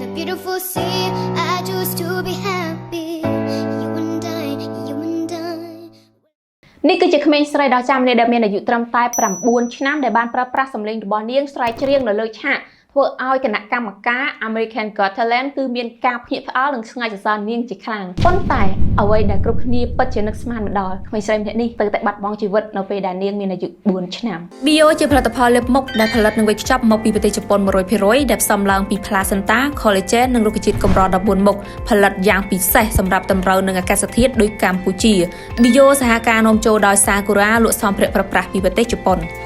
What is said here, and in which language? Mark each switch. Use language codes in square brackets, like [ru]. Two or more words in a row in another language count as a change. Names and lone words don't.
[en] beautiful sea. I choose to be happy. You and I, you and I. [km] នេះគឺជាក្មេងស្រីដ៏ចាស់ម្នាក់ដែលមានអាយុត្រឹមតែ9ឆ្នាំដែលបានប្រើប្រាស់សម្លេងរបស់នាងស្រែកច្រៀងនៅលើឆាកធ្វើឲ្យគណៈកម្មការ American Got Talent គឺមានការភ្ញាក់ផ្អើលនិងស្ងើចសរសើរនាងជាខ្លាំងប៉ុន្តែអ្វីដែលគ្រប់គ្នាពិតជានឹកស្មានមិនដល់ក្មេងស្រីម្នាក់នេះទៅតែបាត់បង់ជីវិតនៅពេលដែលនាងមានអាយុ4ឆ្នាំ Bio ជាផលិតផលលាបមុខដែលផលិតនិងវេចខ្ចប់មកពីប្រទេសជប៉ុន 100% ដែលផ្សំឡើងពី Placenta, Collagen និងរុក្ខជាតិកម្រ14មុខផលិតយ៉ាងពិសេសសម្រាប់តម្រូវនឹងអាកាសធាតុដូចកម្ពុជា Bio សហការនាំចូលដោយ Sakura លក់សម្ភារៈប្រើប្រាស់ពីប្រទេសជប៉ុន